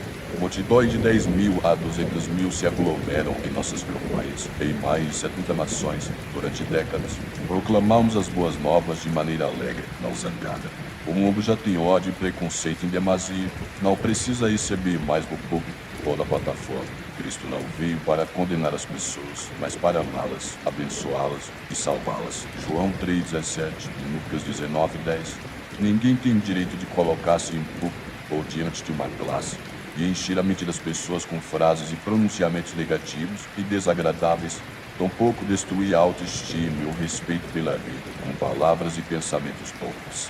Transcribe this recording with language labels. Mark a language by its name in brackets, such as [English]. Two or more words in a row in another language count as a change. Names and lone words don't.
[Portuguese] Multidões de 10.000 a 200.000 se aglomeram em nossas campanhas, em mais de 70 nações, durante décadas. Proclamamos as boas novas de maneira alegre, não zangada. O mundo já tem ódio e preconceito em demasia. Não precisa receber mais do público ou da plataforma. Cristo não veio para condenar as pessoas, mas para amá-las, abençoá-las e salvá-las. João 3,17 e Lucas 19,10. Ninguém tem direito de colocar-se em público ou diante de uma classe e encher a mente das pessoas com frases e pronunciamentos negativos e desagradáveis, tampouco destruir a autoestima e o respeito pela vida, com palavras e pensamentos poucos.